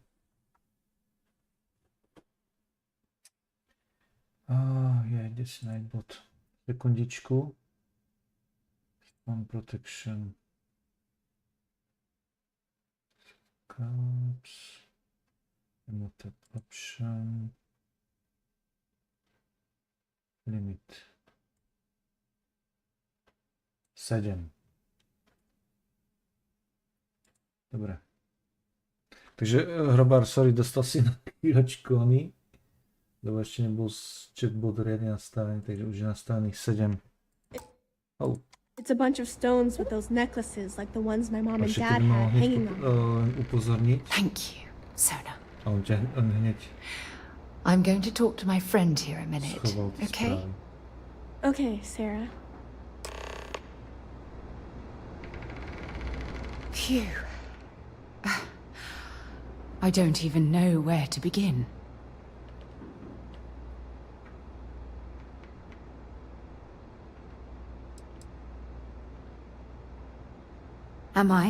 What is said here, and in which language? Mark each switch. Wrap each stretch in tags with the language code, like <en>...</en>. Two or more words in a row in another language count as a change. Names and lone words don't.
<sk>Kde si Nightbot? Sekundičku.</sk> <en>Spam protection. Caps. Emotet option. Limit. 7.</en> <sk>Dobre. Takže Hrobar, sorry, dostal si na chvíľočku oný. Lebo ešte nebol chatbot riadne nastavený, takže už je nastavených 7.</sk> <en>Oh. It's a bunch of stones with those necklaces like the ones my mom and</en> <sk>Ešte</sk> <en>dad</en> <sk>keď mal</sk> <en>had</en> <sk>hneď</sk> <en>hanging on.</en> <sk>upozorniť.</sk> <en>Thank you, Sona.</en> <sk>A on hneď</sk> <en>I'm going to talk to my friend here a minute.</en> <sk>schoval tie</sk> <en>Okay?</en> <sk>správy.</sk> <en>Okay, Sarah. Phew. I don't even know where to begin. Am I?</en>